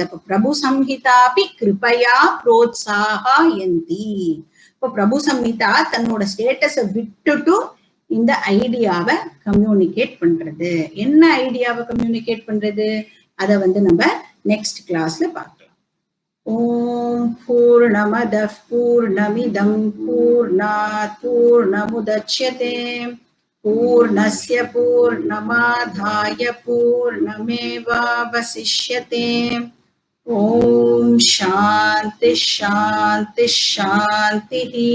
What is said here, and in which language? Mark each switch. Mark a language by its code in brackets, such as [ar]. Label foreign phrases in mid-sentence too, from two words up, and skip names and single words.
[sa] அப்ப प्रभु संहितापि कृपया प्रोत्साहा यन्ति. [ta] இப்போ பிரபு சம்ஹிதா தன்னோட ஸ்டேட்டஸை விட்டுட்டு இந்த [en] idea communicate [ta] பண்றது. என்ன [en] idea communicate [ta] பண்றது, அதை வந்து நம்ம [en] next class [ta] பார்க்கலாம். [sa] ॐ पूर्णमदः पूर्णमिदं पूर्णात् पूर्णमुदच्यते पूर्णस्य पूर्णमादाय पूर्णमेवावशिष्यते. ॐ शान्ति शान्ति शान्ति.